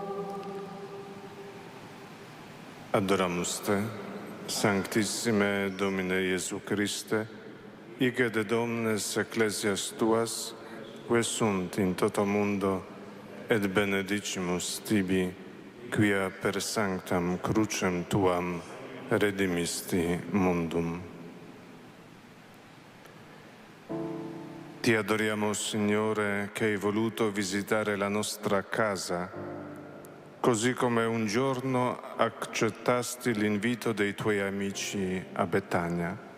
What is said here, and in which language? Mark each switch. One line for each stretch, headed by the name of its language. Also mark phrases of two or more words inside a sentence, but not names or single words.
Latin: Adoramus Te, Sanctissime Domine Iesu Christe, ige de Domnes ecclesias Tuas, que sunt in toto mundo, et benedicimus Tibi, quia per sanctam crucem Tuam redimisti mundum.
Italian: Ti adoriamo, Signore, che hai voluto visitare la nostra casa, così come un giorno accettasti l'invito dei Tuoi amici a Betania.